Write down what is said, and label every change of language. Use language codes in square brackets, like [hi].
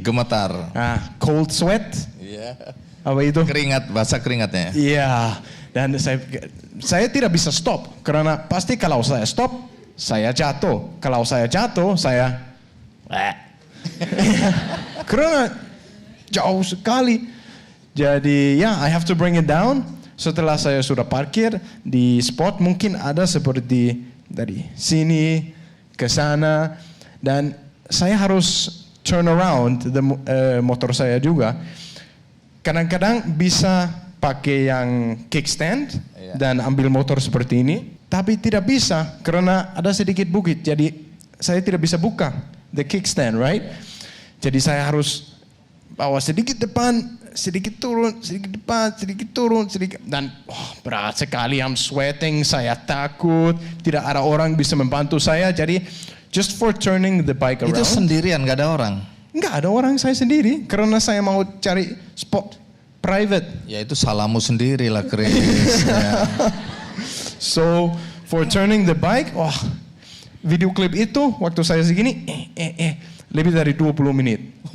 [id] Gemetar. [en] Nah, cold sweat. [id] Iya. Apa itu? Keringat, basah keringatnya. Iya. Dan saya tidak bisa stop karena pasti kalau saya stop, saya jatuh. Kalau saya jatuh, saya Karena jauh sekali. Jadi ya, [en] I have to bring it down. [id] Setelah saya sudah parkir di spot, mungkin ada seperti dari sini ke sana. Dan saya harus [en] turn around [id] motor saya juga. Kadang-kadang bisa pakai yang kickstand dan ambil motor seperti ini. Tapi tidak bisa karena ada sedikit bukit. Jadi saya tidak bisa buka [en] the kickstand, right? [id] Jadi saya harus bawa sedikit depan, sedikit turun, sedikit depan, sedikit turun, sedikit. Dan berat sekali, [en] I'm sweating, [id] saya takut. Tidak ada orang bisa membantu saya. Jadi [en] just for turning the bike around. [id] Itu sendirian, gak ada orang? Enggak ada orang, saya sendiri. Karena saya mau cari spot private. Ya itu salahmu sendiri lah, Chris. Ya. [en] So for turning the bike, [id] video klip itu waktu saya segini, lebih dari 20 menit.